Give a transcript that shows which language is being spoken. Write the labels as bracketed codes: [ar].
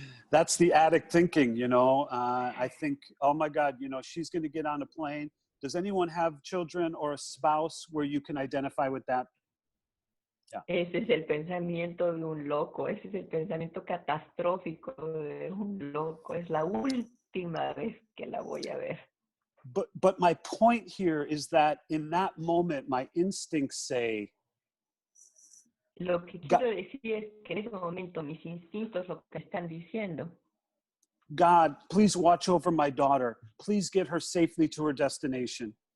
[en] That's the addict thinking, you know. I think, oh my God, you know, she's going to get on a plane. Does anyone have children or a spouse where you can identify with that? Yeah. [es] Ese es el pensamiento de un loco. Ese es el pensamiento catastrófico de un loco. Es la última vez que la voy a ver. [en] But my point here is that in that moment, my instincts say, [es] Lo que quiero decir es que en ese momento mis instintos lo que están diciendo. [en] God, please watch over my daughter. Please get her safely to her destination.